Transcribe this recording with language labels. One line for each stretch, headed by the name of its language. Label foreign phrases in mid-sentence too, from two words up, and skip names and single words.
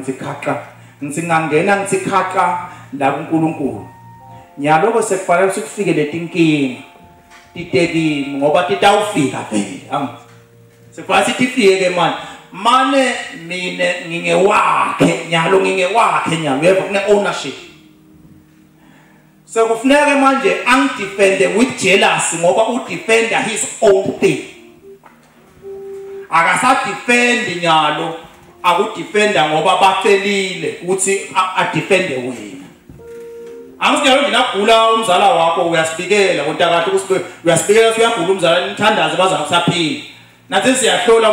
Swati: ngithingangena la kuNkulunkulu nyaloko sekufanele sikufike letinkinga titekimi ngoba titawufika vele sekufanele sitifike ke mane mine ngingewakhe nyalo yeva kune ownership
Zulu: sekufuneka manje angidefende
English: with jealousy
Zulu: ngoba udefender
English: his own thing
Swati: akasadefend nyalo akudefenda ngoba bafelile ukuthi adefende wena angisinyalo ngiyagula umzala wakho uyasibikela kontakade uyasibikela uyagula umzala nithandaze bazakusaphila nathi siyahlola